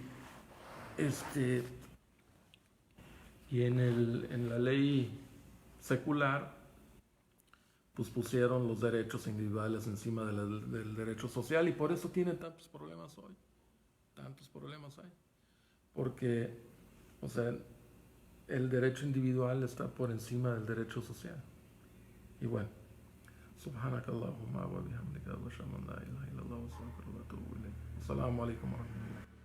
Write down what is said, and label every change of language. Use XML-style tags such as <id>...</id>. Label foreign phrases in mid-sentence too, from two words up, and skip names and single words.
<es>Y este Y en la ley secular, pues pusieron los derechos individuales encima del derecho social y por eso tiene tantos problemas hoy. Tantos problemas hay. Porque, o sea, el derecho individual está por encima del derecho social. Y bueno,</es> <ar>سبحانك اللهم وبحمدك وأشهد أن لا إله إلا الله وأستغفرك وأتوب إليك. السلام عليكم ورحمة الله.</ar>